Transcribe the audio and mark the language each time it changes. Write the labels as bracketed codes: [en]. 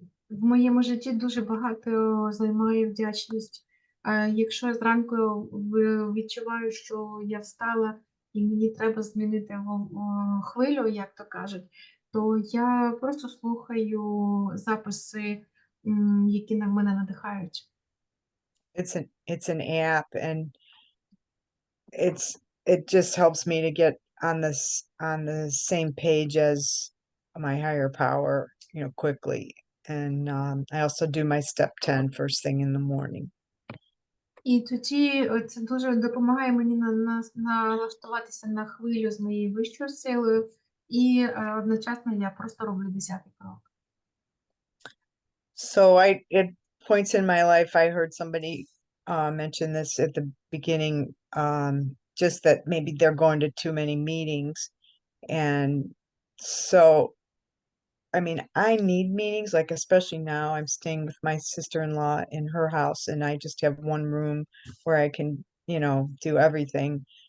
[uk] В моєму житті дуже багато займає вдячність. Якщо я зранку відчуваю, що я встала і мені треба змінити хвилю, як то кажуть, то я просто слухаю записи, які на мене надихають. [en] It's an app, and it just helps me to get on the same page as my higher power, quickly. And I also do my step 10 first thing in the morning. [uk] І тоді це дуже допомагає мені налаштуватися на хвилю з моєю вищою силою, і одночасно я просто роблю 10-й крок. [en] So at points in my life, I heard somebody mention this at the beginning, just that maybe they're going to too many meetings. And so, I mean, I need meetings, like especially now I'm staying with my sister-in-law in her house, and I just have one room where I can, do everything.